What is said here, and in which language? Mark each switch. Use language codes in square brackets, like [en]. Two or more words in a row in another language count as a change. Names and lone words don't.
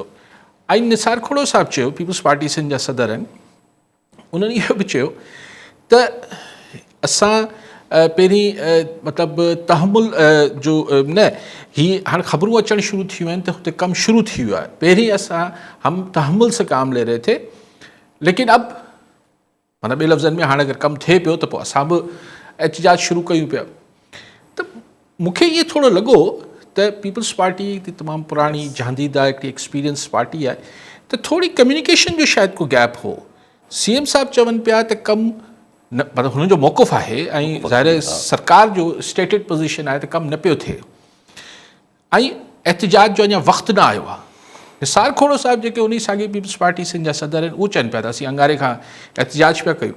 [sd] ऐं निसार खोड़ो साहब चयो, पीपल्स पार्टी सिंध जा सदर आहिनि, उन्हनि इहो बि चयो त असां पहिरीं मतिलबु तहमुल जो न, हीअ हाणे ख़बरूं अचणु शुरू थियूं आहिनि त हुते कमु शुरू थी वियो आहे। पहिरीं असां [hi] हम तहमुल से काम ले रहे थे, लेकिन अब [sd] माना ॿिए लफ़्ज़नि में हाणे अगरि कमु थिए पियो त पोइ असां बि एहतिजाज शुरू कयूं पिया। त मूंखे इहो थोरो लॻो त पीपल्स पार्टी तमामु पुराणी जहांदीदा हिकिड़ी [en] experience party [sd] आहे, त थोरी कम्युनिकेशन जो शायदि को गैप हो। CM साहब चवनि पिया त कमु न, मतिलबु हुननि जो मौक़ुफ़ आहे, ऐं ज़ाहिर सरकार जो [en] stated position [sd] आहे त कमु न पियो थिए, ऐं एहतिजाज जो अञा वक़्तु न आयो आहे। निसार खोड़ो साहब जेके उन साॻी पीपल्स पार्टी सिंध जा सदर आहिनि, उहे चवनि पिया त असीं अंगारे खां एहतिजाज पिया कयूं।